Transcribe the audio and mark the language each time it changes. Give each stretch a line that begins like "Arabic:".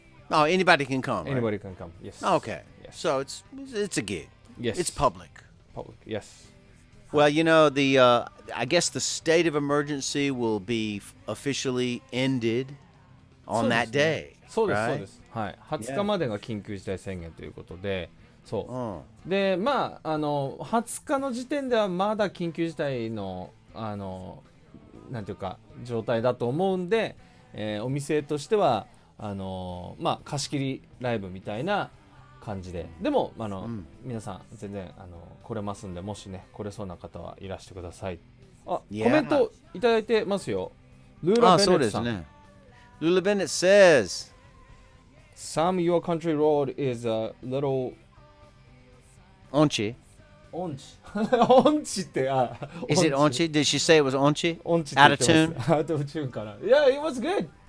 English: Oh, anybody can come. Anybody right? can come. Yes. Okay. Yes. So it's a gig. Yes. It's public. Yes. Well, I guess the state of emergency will be officially ended on that day.
Japanese: そうです、
English: right?
Japanese: そうです。はい。 20日までが緊急事態宣言ということで、そう。で、まあ、20日の時点ではまだ緊急事態の、なんていうか、状態だと思うんで、お店としては、まあ、貸し切りライブみたいな感じで。でも、皆さん、全然、来れますんで、もしね、来れそうな方はいらしてください。コメントいただいてますよ。ルーラ・ベネットさん。ね。
English: ルーラ・ベネット says, Some your country road is a little
Japanese: onchi. 音痴音痴って
English: Is it onchi? Did she say it was onchi?
Japanese: 音痴
English: Out of tune? Out of tune かな Yeah, it was good.